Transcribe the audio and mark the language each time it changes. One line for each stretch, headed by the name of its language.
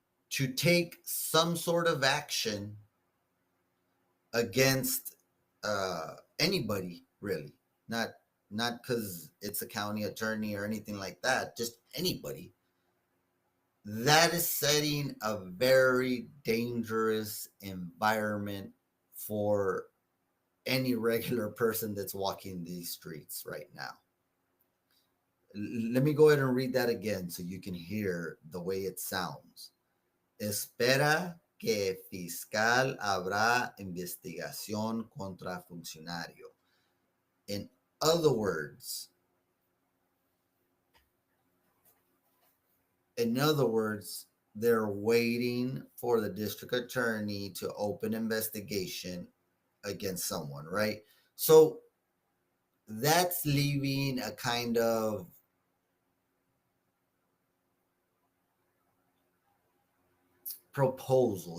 English: to take some sort of action against anybody, really, not because it's a county attorney or anything like that, just anybody, that is setting a very dangerous environment for any regular person that's walking these streets right now. Let me go ahead and read that again so you can hear the way it sounds.
Spanish: Espera que fiscal habrá investigación contra funcionario. In
English: other words, in other words, they're waiting for the district attorney to open investigation against someone, right? So that's leaving a kind of proposal.